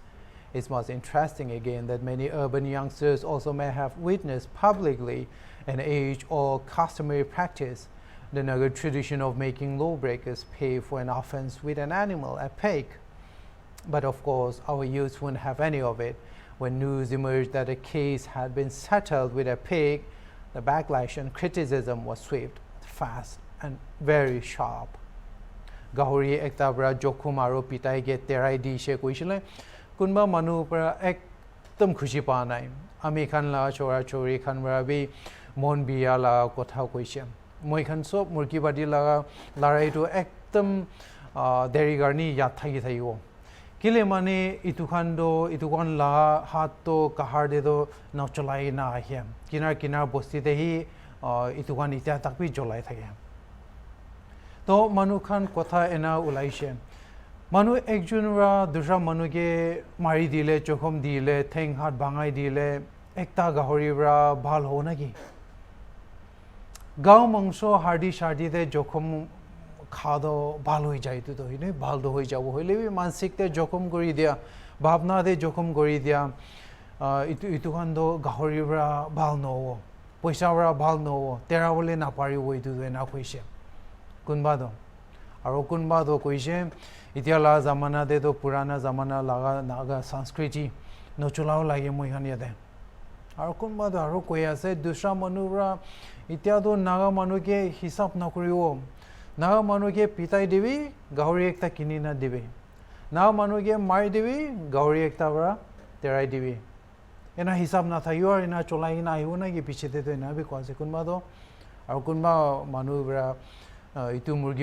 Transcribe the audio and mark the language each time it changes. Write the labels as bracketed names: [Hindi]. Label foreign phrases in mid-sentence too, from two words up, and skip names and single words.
[English] It's most interesting again that many urban youngsters also may have witnessed publicly an age or customary practice, the Naga tradition of making lawbreakers pay for an offence with an animal, a pig. But of course, our youth wouldn't have any of it. When news emerged that a case had been settled with a pig, the backlash and criticism was swift, fast, and very sharp. [Naga Pidgin] Gahori ekta bra jokhum aro pitai ge terai dishe koishile kunba manu pra ekdam khushi pa nai ami khan la chora chori khan bra bi mon biya la kotha koishe moi khan sob murki badi la larai to ekdam deri garni ya thagi thayo kile mane itukan la hat to kahar de do na cholai na ahe kinar bosti de hi itukan itia takbi jolai thage to manu khan kotha ena ulaishe manu ekjun ra dusra manu ge mari dile chokhom dile theng hat bangai dile ekta gahori ra bhal ho na gi gaw mangso hardi shardi de jokhom khado bhal hoi jai tu to hine bhal do hoi jabo hoile bi mansik te jokhom gori dia bhavna de jokhom gori dia itu khan do gahori ra bhal no poisa ra bhal no tera bole na pari hoi tu na khoise kunba do aro kunba do koise itia la zamana de do purana zamana laga naga sanskriti no chulao lagi moi khan yate aro kunba do aro koi ase dusra manura ityado naga manuke hisab nakuriwo naga manuke pitai dibi gauri ekta kinina dibi naga manuke mari dibi gauri ekta bra terai dibi ena hisab na thayor ena cholai na ayuna ki pichete to ena bi kwase kunba do aro kunba manu bra itu murgi